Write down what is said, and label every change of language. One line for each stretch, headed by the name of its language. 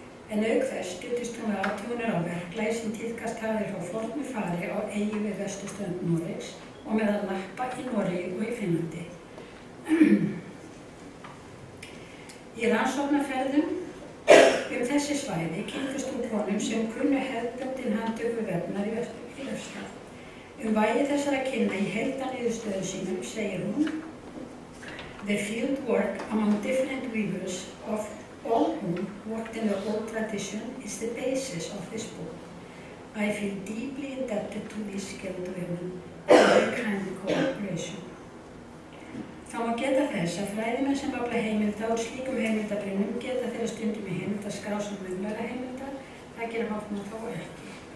Icelandic: en auk þess studdist hún við athuganir á verklagi sem tíðkast hafði frá fornu fari á eyju við vesturströnd Noregs og meðal lappa í Noregi og í Finnlandi. Í rannsóknarferðum þessi svæði kynntist hún konum sem kunnu hefðbundin handtökuvefnað í Vefstað. Vægi þessara kynna í heildarniðurstöðum sínum segir hún:
English: The field work among different weavers of all whom worked in the old tradition is the basis of this book. I feel deeply indebted to these skilled women for their kind cooperation.
Icelandic: Þá má geta þess að fræðimenn sem afla heimilda úr slíkum heimildabrinnum geta þeirra stundum í heimild að skrá sem munnlega heimilda. Það gerir Hoffmann þó ekki.